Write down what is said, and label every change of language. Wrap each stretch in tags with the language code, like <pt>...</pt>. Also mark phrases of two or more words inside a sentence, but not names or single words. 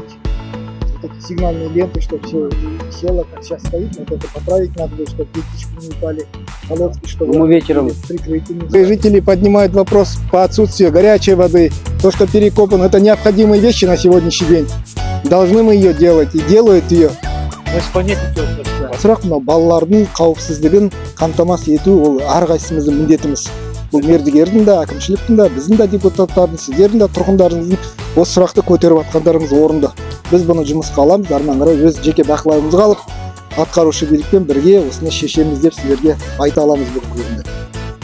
<ru>Вот эти сигнальные ленты, чтобы все село, как сейчас стоит, вот это поправить надо будет, чтобы птички не упали, колодки, чтобы мы вечером прикрыты. Жители поднимают вопрос по отсутствию горячей воды. То, что перекопано, это необходимые вещи на сегодняшний день. Должны мы ее делать и делают ее.</ru> <kk>Сұрақ мынау балалардың қауіпсіздігін қамтамасыз ету ол әрқайсымыздың міндетіміз. Бұл мердігердің де, әкімшіліктің де, біздің де депутаттардың, сіздердің де тұрғындарыңыздың осы сұрақты көтеріп жатқандарыңыз орынды. Біз бұны жұмысқа аламыз, әрмен қарай өз жеке бақылауымызға алып, атқарушы билікпен бірге осыны шешеміз деп сіздерге айта аламыз бүгінгі күнде.</kk>